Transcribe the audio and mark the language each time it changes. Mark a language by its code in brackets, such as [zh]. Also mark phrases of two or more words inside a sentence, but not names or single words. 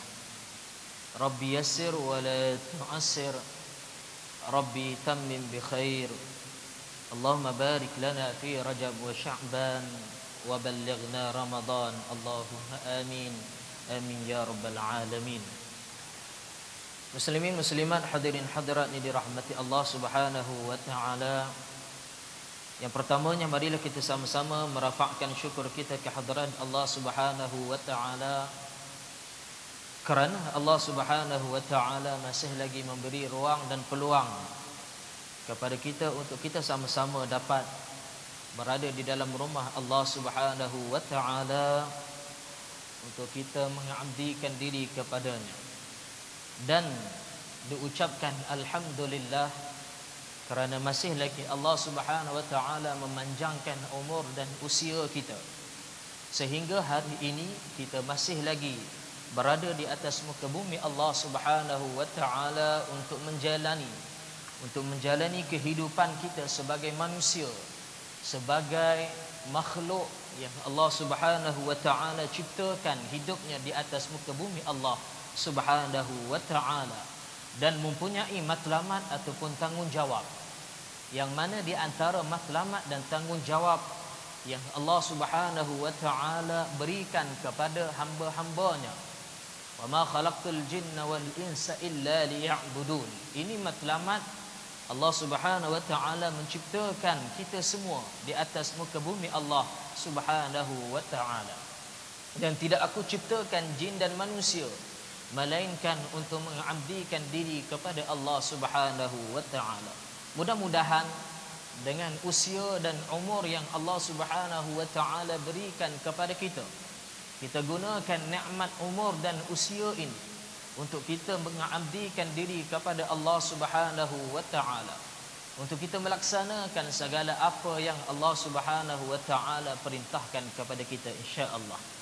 [ar] ربي يسر ولا تعسر، ربي تمم بخير. اللهم بارك لنا في رجب وشعبان وبلغنا رمضان. اللهم آمين آمين يا رب العالمين. [ms] Muslimin muslimat, hadirin hadirat yang dirahmati Allah [ar] سبحانه وتعالى. [ms] Yang pertamanya, marilah kita sama-sama merafakkan syukur kita ke hadirat Allah [ar] سبحانه وتعالى, [ms] kerana Allah [ar] سبحانه وتعالى [ms] masih lagi memberi ruang dan peluang kepada kita untuk kita sama-sama dapat berada di dalam rumah Allah [ar] سبحانه وتعالى [ms] untuk kita mengabdikan diri kepadanya. Dan diucapkan alhamdulillah kerana masih lagi Allah [ar] سبحانه وتعالى [ms] memanjangkan umur dan usia kita, sehingga hari ini kita masih lagi berada di atas muka bumi Allah [ar] سبحانه وتعالى [ms] untuk menjalani kehidupan kita sebagai manusia, sebagai makhluk yang Allah [ar] سبحانه وتعالى [ms] ciptakan hidupnya di atas muka bumi Allah [ar] سبحانه وتعالى, [ms] dan mempunyai matlamat ataupun tanggungjawab, yang mana di antara matlamat dan tanggungjawab yang Allah [ar] سبحانه وتعالى [ms] berikan kepada hamba-hambanya, [ar] وما خلقت الجن والإنس إلا ليعبدون. [ms] Ini matlamat Allah [ar] سبحانه وتعالى [ms] menciptakan kita semua di atas muka bumi Allah [ar] سبحانه وتعالى. [ms] Dan tidak aku ciptakan jin dan manusia melainkan untuk mengabdikan diri kepada Allah [ar] سبحانه وتعالى. [ms] Mudah-mudahan dengan usia dan umur yang Allah [ar] سبحانه وتعالى [ms] berikan kepada kita, kita gunakan nikmat umur dan usia ini untuk kita mengabdikan diri kepada Allah [ar] سبحانه وتعالى, [ms] untuk kita melaksanakan segala apa yang Allah [ar] سبحانه وتعالى [ms] perintahkan kepada kita, [ar] إن شاء الله.